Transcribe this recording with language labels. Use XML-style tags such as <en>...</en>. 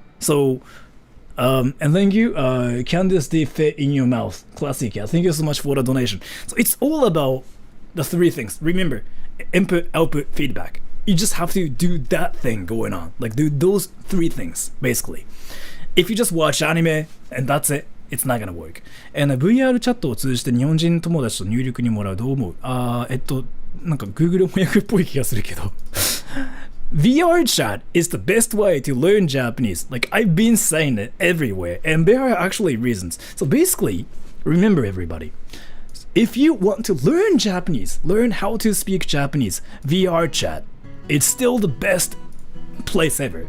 <en>So and thank you, Candice the fit in your mouth, classic. Yeah, thank you so much for the donation. So it's all about the three things. Remember, input, output, feedback. You just have to do that thing going on, like do those three things basically. If you just watch anime and that's it, it's not gonna work.</en> <ja>And VR チャットを通じて日本人友達と入力にもらう、どう思う？なんか Google 翻訳っぽい気がするけど</ja> <en>VR chat is the best way to learn Japanese. Like I've been saying it everywhere, and there are actually reasons. So basically, remember everybody, if you want to learn Japanese, learn how to speak Japanese, VR chat, it's still the best place ever.</en>